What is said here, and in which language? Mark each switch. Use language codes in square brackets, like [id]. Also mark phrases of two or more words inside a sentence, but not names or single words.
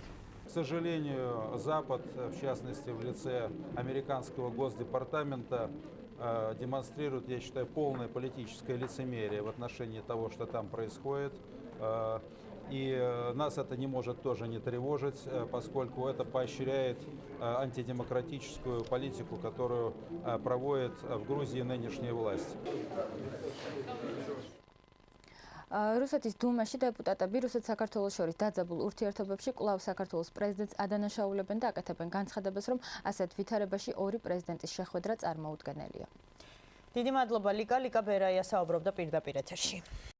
[ru] К сожалению, Запад, в частности в лице американского госдепартамента, демонстрирует, я считаю, полное политическое лицемерие в отношении того, что там происходит. И нас это не может тоже не тревожить, поскольку это поощряет антидемократическую политику, которую проводит в Грузии нынешняя власть. [ka] რუსეთის დუმაში დეპუტატები რუსეთ-საქართველოს შორის დაძაბულ ურთიერთობებში კვლავ საქართველოს პრეზიდენტს ადანაშაულებენ და აკეთებენ განცხადებას, რომ ასეთ ვითარებაში ორი პრეზიდენტის შეხვედრა წარმოუდგენელია. დიდი მადლობა ლიკა ბერაია საუბრობდა პირდაპირ ეთერში.